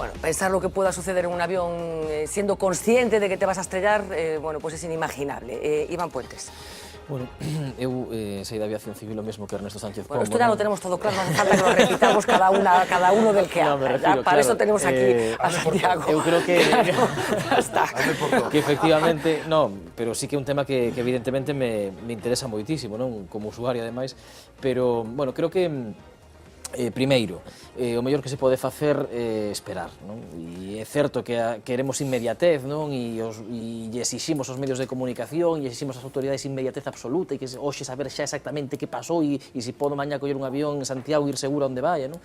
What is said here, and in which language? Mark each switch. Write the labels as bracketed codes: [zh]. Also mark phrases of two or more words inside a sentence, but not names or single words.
[es] pensar lo que pueda suceder en un avión siendo consciente de que te vas a estrellar, bueno, pues es inimaginable. Iván Puentes. [gl] Bueno, eu sei da aviación civil o mesmo que Ernesto Sánchez Pombo. [es] Bueno, esto ya lo tenemos todo claro, no hace falta que lo repitamos cada uno del que habla. Refiero, para claro, eso tenemos aquí a Santiago. [gl] Eu creo que... [es] Ya está. [gl] Que efectivamente, no, pero sí que é un tema que evidentemente me interesa moitísimo, non? Como usuario, ademais, pero, bueno, creo que... primeiro, o mellor que se pode facer é esperar, non? E é certo que queremos inmediatez, non? E exiximos aos medios de comunicación e exiximos ás autoridades inmediatez absoluta e que hoxe saber xa exactamente que pasou e se podo mañá coller un avión en Santiago e ir seguro onde vaya, non?